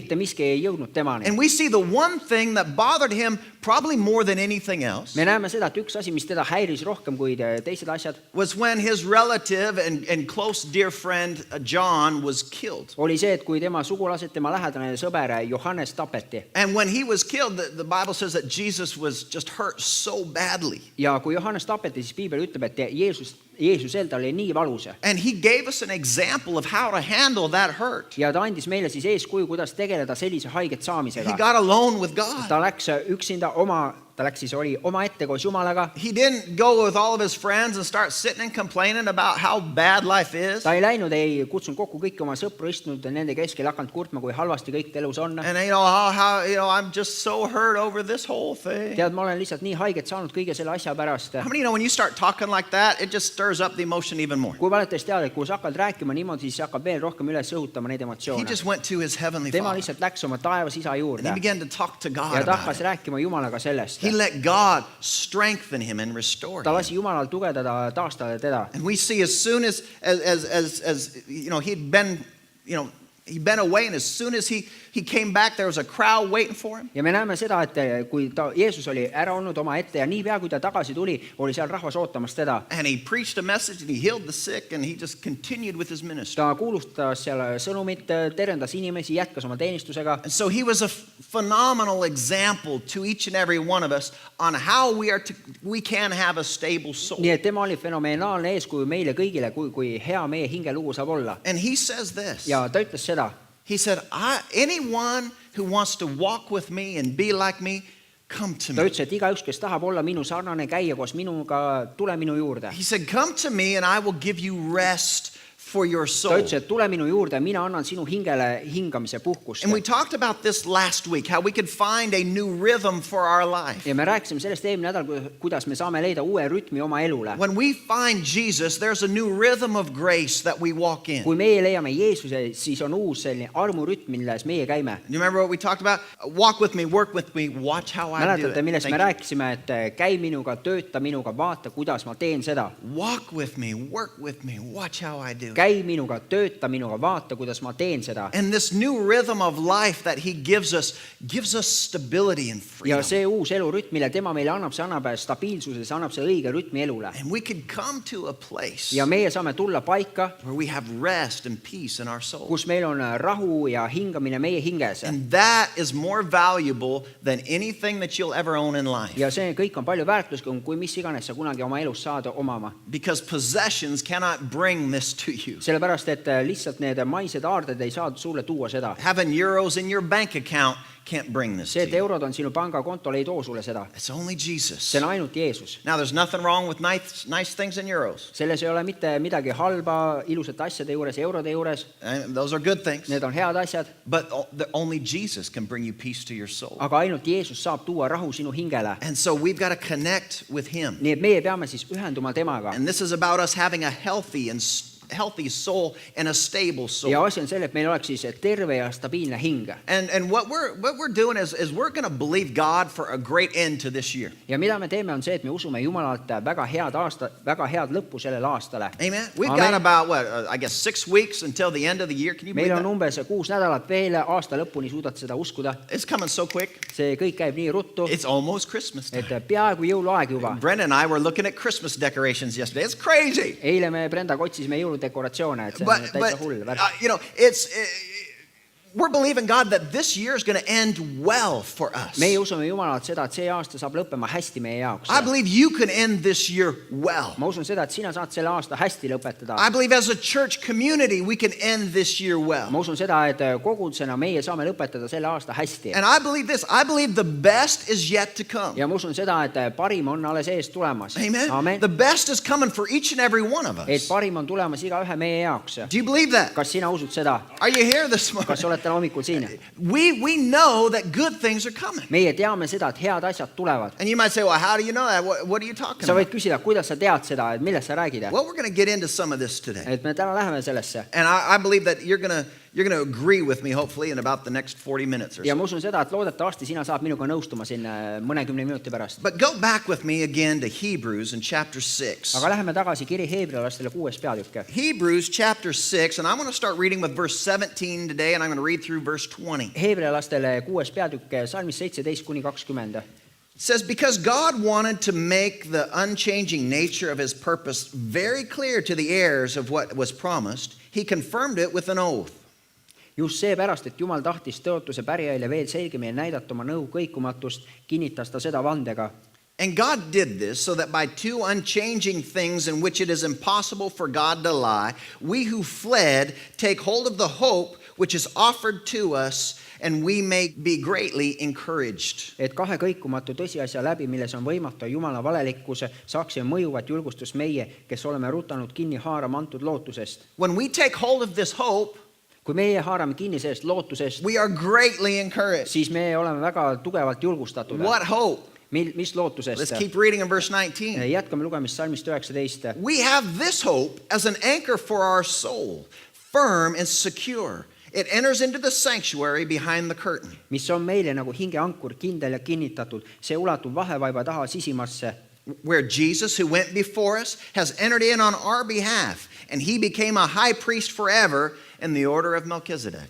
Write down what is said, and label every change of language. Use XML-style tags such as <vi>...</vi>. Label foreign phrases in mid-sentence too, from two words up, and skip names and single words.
<et>Mitte miski ei jõudnud temani.</et> <en>And we see the one thing that bothered him probably more than anything else.</en> <et>Me näeme seda, et üks asi, mis teda häiris rohkem kui teised asjad,</et> <en>was when his relative and close dear friend John was killed.</en> <et>Oli see, et kui tema sugulased, tema lähedane sõber Johannes tapeti.</et> <en>And when he was killed, the Bible says that Jesus was just hurt so badly.</en> <et>Ja kui Johannes tapeti, siis Piibel ütleb, et Jeesusel ta oli nii valus.</et> <en>And he gave us an example of how to handle that hurt.</en> <et>Ja ta andis meile siis eeskuju, kuidas tegeleda sellise haiget saamisega.</et> <en>He got alone with God.</en> <et>Ta läks üksinda ta läks siis oli oma ette koos Jumalaga.</et> <en>He didn't go with all of his friends and start sitting and complaining about how bad life is.</en> <et>Ta ei läinud, ei kutsunud kokku kõiki oma sõpru, istunud nende keskel, hakanud kurtma, kui halvasti kõik elus on.</et> <en>And I'm just so hurt over this whole thing.</en> <et>Tead, ma olen lihtsalt nii haiget saanud kõige selle asja pärast.</et> <en>How many when you start talking like that, it just stirs up the emotion even more.</en> <et>Kui valitses teada, et kui sa hakkad rääkima niimoodi, siis hakkab veel rohkem üles õhutama neid emotsioone.</et> <en>He just went to his heavenly</en> <et>Tema</et> <en>Father.</en> <et>lihtsalt läks oma taevas isa juurde.</et> <en>And he began to talk to God</en> <et>ja ta</et> <en>about</en> <et>hakkas</et> <en>it.</en> <et>rääkima Jumalaga sellest.</et> <en>He let God strengthen him and restore</en> <et>Ta</et> <en>him.</en> <et>lasi Jumalal tugevdada, taastada teda.</et> <en>And we see as soon as you know he'd been away, and as soon as he he came back, there was a crowd waiting for him.</en> <et>ja me näeme seda, et kui Jeesus oli ära olnud oma ette ja niipea, kui ta tagasi tuli, oli seal rahvas ootamas teda.</et> <en>And he preached a message and he healed the sick and he just continued with his ministry.</en> <et>Ta kuulutas seal sõnumit, tervendas inimesi, jätkas oma teenistusega.</et> <en>And so he was a phenomenal example to each and every one of us on how we can have a stable soul.</en> <et>Nii et tema oli fenomenaalne eeskuju meile kõigile, kui hea meie hingelugu saab olla.</et> <en>And he says this.</en> <et>Ja ta ütles seda.</et> <en>He said, anyone who wants to walk with me and be like me, come to</en> <et>Ta</et> <en>me.</en> <et>ütles, et igaüks, kes tahab olla minu sarnane, käia koos minuga, tule minu juurde.</et> <en>He said, come to me and I will give you rest for your</en> <et>Ta</et> <en>soul.</en> <et>ütles, et tule minu juurde, mina annan sinu hingele hingamise puhkust.</et> <en>And we talked about this last week, how we could find a new rhythm for our life.</en> <et>Ja me rääkisime sellest eelmine nädal, kuidas me saame leida uue rütmi oma elule.</et> <en>When we find Jesus, there's a new rhythm of grace that we walk in.</en> <et>Kui meie leiame Jeesuse, siis on uus selline armurütm, milles meie käime.</et> <en>You remember what we talked about? Walk with me, work with me, watch how I do</en> <et>Mäletate,</et> <en>it.</en> <et>millest</et> <en>Thank</en> <et>me</et> <en>you.</en> <et>rääkisime, et käi minuga, tööta minuga, vaata, kuidas ma teen seda.</et> <en>Walk with me, work with me, watch how I do it.</en> <et>Käi minuga, tööta minuga, vaata, kuidas ma teen seda.</et> <en>And this new rhythm of life that he gives us stability and freedom.</en> <et>Ja see uus elurütm, mille tema meile annab, see annab stabiilsuse, see annab see õige rütmi elule.</et> <en>And we can come to a place</en> <et>Ja meie saame tulla paika,</et> <en>where we have rest and peace in our soul.</en> <et>kus meil on rahu ja hingamine meie hinges.</et> <en>And that is more valuable than anything that you'll ever own in life.</en> <et>Ja see kõik on palju väärtuslikum, kui mis iganes sa kunagi oma elus saad omama.</et> <en>Because possessions cannot bring this to you.</en> <et>Sellepärast, et lihtsalt need maised aarded ei saa sulle tuua seda.</et> <en>Having euros in your bank account can't bring this</en> <et>See,</et> <en>to</en> <et>et</et> <en>you.</en> <et>eurod on sinu pangakontol, ei too sulle seda.</et> <en>It's only Jesus.</en> <et>See on ainult Jeesus.</et> <en>Now, there's nothing wrong with nice things in euros.</en> <et>Selles ei ole mitte midagi halba ilusate asjade juures, eurode juures.</et> <en>And those are good things.</en> <et>Need on head asjad.</et> <en>But only Jesus can bring you peace to your soul.</en> <et>Aga ainult Jeesus saab tuua rahu sinu hingele.</et> <en>And so we've got to connect with him.</en> <et>Nii et meie peame siis ühenduma temaga.</et> <en>And this is about us having a healthy soul and a stable soul.</en> <et>Ja asi on selle, et meil oleks siis terve ja stabiilne hing.</et> <en>And what we're doing is we're going to believe God for a great end to this year.</en> <et>Ja mida me teeme on see, et me usume Jumalalt väga head lõppu sellele aastale.</et> <en>Amen. We've</en> <et>Amen.</et> <en>got about I guess 6 weeks until the end of the year. Can you believe</en> <et>Meil on</et> <en>that?</en> <et>umbes 6 nädalat veel aasta lõpuni, suudate seda uskuda.</et> <en>It's coming so quick.</en> <et>See kõik käib nii ruttu,</et> <en>It's almost Christmas</en> <et>et</et> <en>time.</en> <et>peaaegu jõuluaeg juba.</et> <en>Brenda and I were looking at Christmas decorations yesterday. It's crazy.</en> <et>Eile me Brendaga otsisime jõuludekoratsioone, et see on</et> <en>But</en> <et>täitsa hull värk.</et> <en>you know, we're believing God that this year is going to end well for us.</en> <et>Meie usume Jumalalt seda, et see aasta saab lõppema hästi meie jaoks.</et> <en>I believe you can end this year well.</en> <et>Ma usun seda, et sina saad selle aasta hästi lõpetada.</et> <en>I believe as a church community we can end this year well.</en> <et>Ma usun seda, et kogudusena meie saame lõpetada selle aasta hästi.</et> <en>And I believe this. I believe the best is yet to come.</en> <et>Ja ma usun seda, et parim on alles ees tulemas.</et> <en>Amen.</en> <et>Amen.</et> <en>The best is coming for each and every one of</en> <et>Et</et> <en>us.</en> <et>parim on tulemas igaühe meie jaoks.</et> <en>Do you believe that?</en> <et>Kas sina usud seda?</et> <en>Are you here this</en> <et>Kas</et> <en>morning?</en> <et>olete hommikul siin?</et> <en>We know that good things are coming.</en> <et>Meie teame seda, et head asjad tulevad.</et> <en>And you might say, well, how do you know that? What are you talking</en> <et>Sa</et> <en>about?</en> <et>võid küsida, kuidas sa tead seda, et millest sa räägid?</et> <en>Well, we're going to get into some of this today.</en> <et>Et me täna läheme sellesse.</et> <en>And I believe that you're going to agree with me, hopefully, in about the next 40 minutes or</en> <et>Ja</et> <en>so.</en> <et>ma usun seda, et loodetavasti sina saad minuga nõustuma siin mõnekümne minuti pärast.</et> <en>But go back with me again to Hebrews in chapter 6.</en> <et>Aga läheme tagasi kiri Heebrealastele 6. peatükk.</et> <en>Hebrews chapter 6, and I'm going to start reading with verse 17 today, and I'm going to read through verse 20.</en> <et>Heebrealastele 6. peatükk, salmis 17 kuni 20.</et> <en>It says, because God wanted to make the unchanging nature of his purpose very clear to the heirs of what was promised, he confirmed it with an oath.</en> <et>Just seepärast, et Jumal tahtis tõotuse pärijaile veel selgemini näidata oma nõu kõikumatust, kinnitas ta seda vandega.</et> <en>And God did this so that by two unchanging things in which it is impossible for God to lie, we who fled take hold of the hope which is offered to us, and we may be greatly encouraged.</en> <et>Et kahe kõikumatu tõsiasja läbi, milles on võimatu Jumala valelikkuse, saaksime mõjuvat julgustust meie, kes oleme rutanud kinni haarama antud lootusest.</et> <en>When we take hold of this hope,</en> <et>Kui meie haarame kinni sellest lootusest,</et> <en>we are greatly encouraged.</en> <et>siis me oleme väga tugevalt julgustatud.</et> <en>What hope?</en> <et>Mis lootusest?</et> <en>Let's keep reading in verse 19.</en> <et>Jätkame lugemist salmist 19.</et> <en>We have this hope as an anchor for our soul, firm and secure. It enters into the sanctuary behind the curtain.</en> <et>Mis on meile nagu hingeankur, kindel ja kinnitatud. See ulatub vahevaiba taha sisimasse.</et> <en>where Jesus, who went before us, has entered in on our behalf, and he became a high priest forever in the order of Melchizedek.</en>